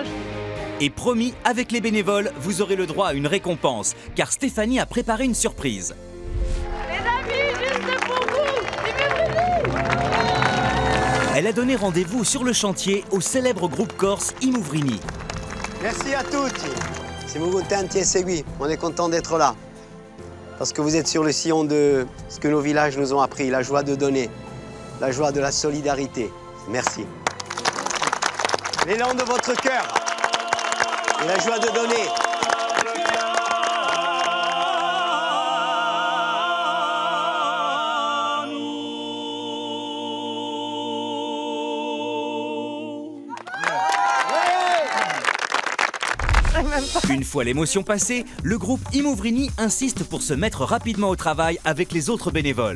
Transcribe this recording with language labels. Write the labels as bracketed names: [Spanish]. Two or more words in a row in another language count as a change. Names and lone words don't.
[French] Et promis, avec les bénévoles, vous aurez le droit à une récompense, car Stéphanie a préparé une surprise. Les amis, juste pour vous. Elle a donné rendez-vous sur le chantier au célèbre groupe corse Imouvrini. Merci à [Italian] tutti. Siamo contenti e segui. [French] On est content d'être là. Parce que vous êtes sur le sillon de ce que nos villages nous ont appris, la joie de donner, la joie de la solidarité. Merci. L'élan de votre cœur et la joie de donner. Une fois l'émotion passée, le groupe Imouvrini insiste pour se mettre rapidement au travail avec les autres bénévoles.